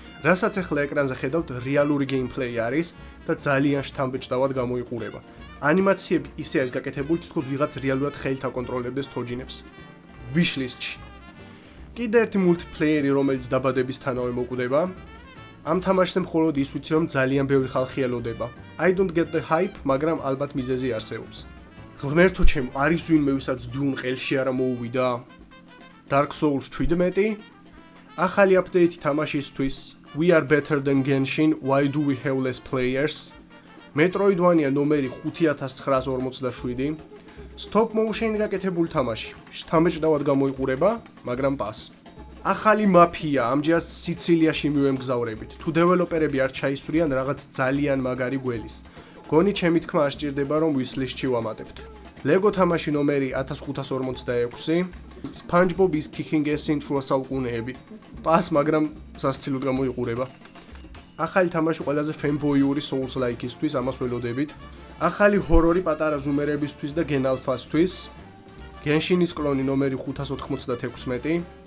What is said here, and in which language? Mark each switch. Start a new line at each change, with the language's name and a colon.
Georgian: რასაც ახლა ეკრანზე ხედავთ, რეალური გეიმპლეი არის და ძალიან შთამბეჭდავად გამოიყურება. ანიმაციები ისე არის გაკეთებული, თითქოს ვიღაც რეალურად ხელით აკონტროლებდეს თოჯინებს. Wishlist-ში. კიდე ერთი multiplayer-ი, რომელიც დაბადებისთანავე მოკვდება. ამ თამაშზე მხოლოდ ის ვიცი რომ ძალიან ბევრი ხალხი ელოდება.
English: I don't get the hype,
Georgian: მაგრამ ალბათ მიზეზი არსებობს. ღმერთო ჩემო, არის ვინმე ვისაც Dune ყელში არა მოუვიდა?
English: Dark Souls 17,
Georgian: ახალი აპდეიტი თამაშისთვის,
English: We are better than Genshin, why do we have less players?
Georgian: Metroidvania ნომერი 5947, Stop motion გაკეთებული თამაში. შთამბეჭდავად გამოიყურება, მაგრამ პას. ახალი მაფია, ამჯერად სიცილიაში მივემგზავრებით. თუ დეველოპერები არ ჩაისვრიან რაღაც ძალიან მაგარი გველის. გონი ჩემი თქმა არ სჭირდება რომ wishlist-ში ვამატებთ. Lego თამაში ნომერი 1546, SpongeBob
English: is kicking ass-
Georgian: ին შუა საუკუნეები. პას, მაგრამ სასცილოდ გამოიყურება. ახალი თამაში ყველაზე fanboy-ური Souls-like-ისთვის, ამას ველოდებით. ახალი ჰორორი პატარა ზუმერებისთვის და Gen Alpha-სთვის. Genshin-ის კლონი ნომერი 596.